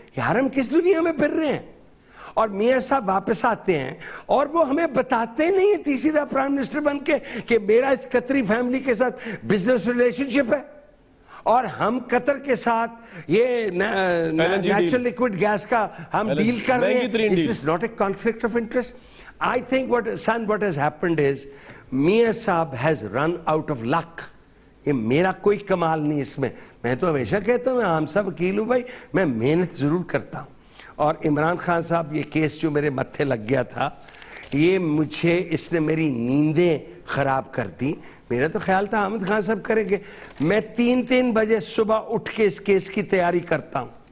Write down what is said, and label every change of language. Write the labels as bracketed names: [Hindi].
[Urdu] یار ہم کس دنیا میں پھر رہے ہیں؟ اور میاں صاحب واپس آتے ہیں اور وہ ہمیں بتاتے نہیں ہیں تیسری دفعہ پرائم منسٹر بن کے کہ میرا اس قطری فیملی کے ساتھ بزنس ریلیشن شپ ہے, اور ہم قطر کے ساتھ یہ نیچرل لیکوڈ گیس کا ہم ڈیل کر رہے ہیں. [English] Is this not a conflict of interest? I think what has happened is میاں صاحب has run out of luck. [Urdu] یہ میرا کوئی کمال نہیں اس میں. میں تو ہمیشہ کہتا ہوں میں عام سا وکیل ہوں بھائی, میں محنت ضرور کرتا ہوں. اور عمران خان صاحب یہ کیس جو میرے متھے لگ گیا تھا, یہ مجھے اس نے میری نیندیں خراب کر دی. میرا تو خیال تھا حامد خان صاحب کریں گے. میں 3 بجے صبح اٹھ کے اس کیس کی تیاری کرتا ہوں.